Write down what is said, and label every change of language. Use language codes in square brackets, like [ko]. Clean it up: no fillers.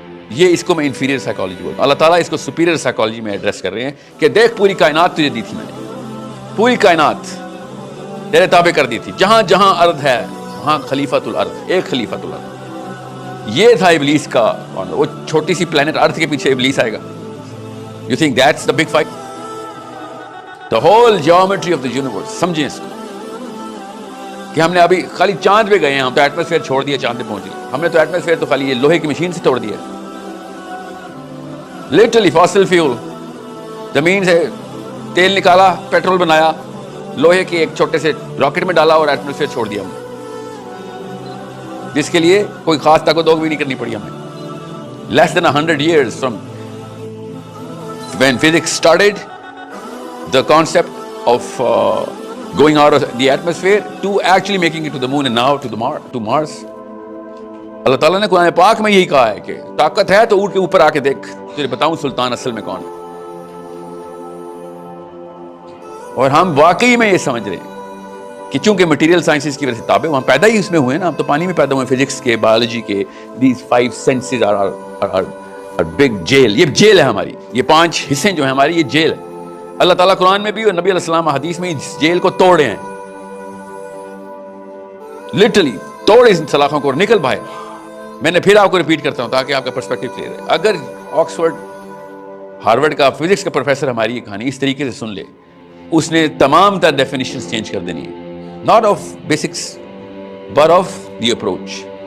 [ur] یہ اس کو میں انفیریئر سائیکالوجی بولتا ہوں. اللہ تعالیٰ اس کو سپیریئر سائیکالوجی میں ایڈریس کر رہے ہیں کہ دیکھ پوری کائنات تجھے دی تھی میں نے، پوری کائنات تیرے تابع کر دی تھی، جہاں جہاں ارض ہے وہاں خلیفۃ الارض، ایک خلیفۃ الارض. یہ تھا ابلیس کا، وہ چھوٹی سی پلانٹ ارتھ کے پیچھے ابلیس آئے گا. [en] You think that's the big fight? The whole geometry of the universe. [ur] سمجھیں اس کو کہ ہم نے ابھی خالی چاند پہ گئے ہیں، ہم تو ایٹماسفیئر چھوڑ دیا، چاند پہ پہنچ گئے. ہم نے تو ایٹماسفیئر تو خالی یہ لوہے کی مشین سے توڑ دیا، لٹرلی فاسل فیول. زمین سے تیل نکالا، پیٹرول بنایا، لوہے کے ایک چھوٹے سے راکٹ میں ڈالا اور ایٹماسفیئر چھوڑ دیا ہم نے، جس کے لیے کوئی خاص تاکت بھی نہیں کرنی پڑی ہمیں. [en] Less than 100 years from when physics started, the concept of going out of the atmosphere to actually making it to the moon and now to Mars. [ur] اللہ تعالیٰ نے قرآن پاک میں یہی کہا ہے کہ طاقت ہے تو اٹھ کے اوپر آ کے دیکھ، تجھے بتاؤں سلطان اصل میں کون ہے. اور ہم واقعی میں یہ سمجھ رہے ہیں کہ چونکہ مٹیریل سائنسز کی وجہ سے تابع، ہم پیدا ہی اس میں ہوئے نا، ہم تو پانی میں پیدا ہوئے. فزکس کے، بایولوجی کے، [en] these 5 senses are big jail. [ur] یہ جیل ہے ہماری، یہ 5 حصے جو ہیں ہماری، یہ جیل ہے. اللہ تعالیٰ قرآن میں بھی اور نبی علیہ السلام حدیث میں اس جیل کو توڑے ہیں، لٹرلی توڑ اس سلاخوں کو اور نکل باہر. میں نے پھر آپ کو ریپیٹ کرتا ہوں تاکہ آپ کا پرسپیکٹو کلیئر ہے. اگر آکسفورڈ، ہارورڈ کا فزکس کا پروفیسر ہماری یہ کہانی اس طریقے سے سن لے، اس نے تمام تر ڈیفینیشنز چینج کر دینی ہے، [en] Not of basics but of the approach.